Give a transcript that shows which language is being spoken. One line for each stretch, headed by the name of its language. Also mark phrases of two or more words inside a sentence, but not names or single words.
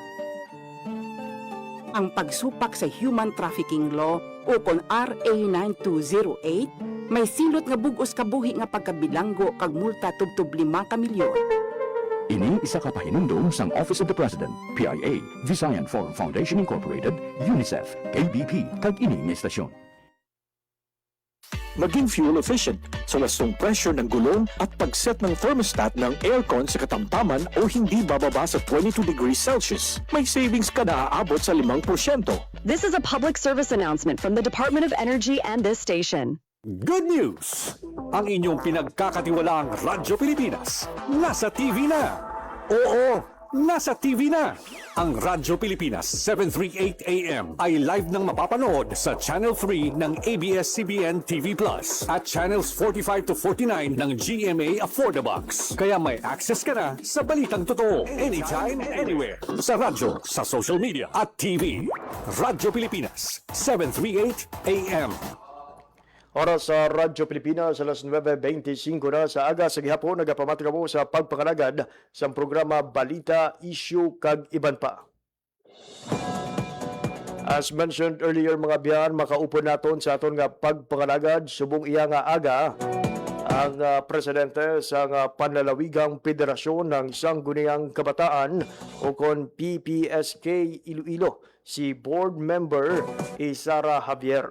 Hiligaynon: Ang pagsupak sa
English: human trafficking law
Hiligaynon: ukon RA 9208 may silot nga bugos kabuhi nga pagkabilanggo kag multa tubtub 5 ka milyon. Ini isa ka pahinumdum sang Office of the President, PIA, Visayan Forum Foundation Incorporated, UNICEF, KBP, kag ini nga istasyon.
Filipino: Maging
English: fuel efficient
Filipino: sa lastong pressure ng gulong at pag-set ng thermostat ng aircon sa katamtaman o hindi bababa sa 22
English: degrees Celsius.
Filipino: May savings ka na aabot sa 5%.
English: This is a public service announcement from the Department of Energy and this station. Good news!
Filipino: Ang inyong pinagkakatiwalaang Radyo Pilipinas nasa TV na! Oo, nasa TV na! Ang Radyo Pilipinas 738 AM ay live nang mapapanood sa Channel 3 ng ABS-CBN TV Plus at Channels 45 to 49 ng GMA Affordabox. Kaya may access ka na sa balitang totoo
English: anytime, anywhere.
Filipino: Sa radyo, sa social media at TV. Radyo Pilipinas 738 AM.
Hiligaynon: Oras sa Radyo Pilipinas, alas 9:25 na sa aga sa gihapon, nagapamati kamo sa pagpakalagad sa programa Balita, Issue kag Iban pa.
English: As mentioned earlier
Hiligaynon: mga biyan, makaupo naton sa aton nga pagpakalagad subong iya nga aga ang presidente sa Panlalawigang Federasyon ng Sangguniang Kabataan o kon PPSK Iloilo, si Board Member Isara Javier.